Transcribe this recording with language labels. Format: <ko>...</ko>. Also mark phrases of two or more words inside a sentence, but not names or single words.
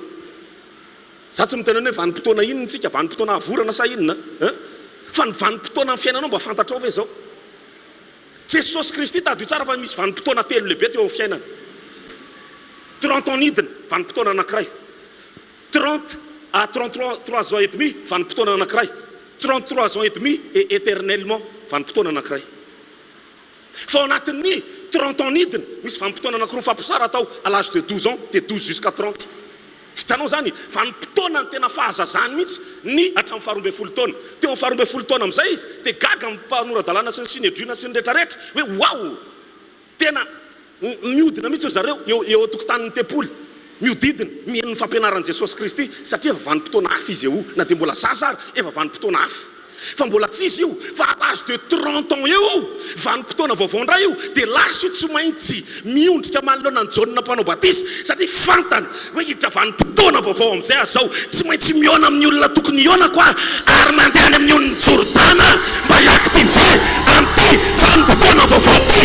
<mg>Za tsy miteny hoe vanim-potoana inona tsika, vanim-potoana avorana sa inona? Fa ny vanim-potoana amin'ny fiainanao mba fantatrao ve zao. Jesosy Kristy tady tsara fa misy vanim-potoana telo lehibe teo amin'ny fiainana. 30 ans idina, vanim-potoana anankiray.</mg> <fr>30 à 33 ans et demi,</fr> <mg>vanim-potoana anankiray.</mg> <fr>33 ans et demi et éternellement,</fr> <mg>vanim-potoana anankiray. Fa ao anatin'ny 30 ans idina, misy vanim-potoana anankiroa famposara atao</mg> <fr>à l'âge de 12 ans, de 12 jusqu'à 30.</fr> <mg>Hitanao zany, vanim-potoana ny tena fahazazany mihitsy ny hatramin'ny faharoa folo taona. Teo amin'ny faharoa folo taona amin'izay izy, dia gaga amin'ny mpanorandalàna sy ny sinedrina sy ny rehetrarehetra hoe wow, tena miodina mihitsy zareo eo tokotanin'ny tempoly, miodidina mihaino ny fampianaran'i Jesosy Kristy satria efa vanim-potoana hafa izy eo, na dia mbola zaza ary efa vanim-potoana hafa. Fa mbola tsisy io, fa</mg> <fr>à l'âge de 30 ans</fr> <mg>eo, vanim-potoana vaovao indray io, dia lasa io tsy maintsy miondrika manoloana ny Jaona mpanao batisa satria fantany hoe hiditra vanim-potoana vaovao amin'izay azao, tsy maintsy miona amin'ny olona tokony hiona koa ary mandeha any amin'ny olon'ny Jordana mba hiaktive amin'ity vanim-potoana vaovao ty.</mg>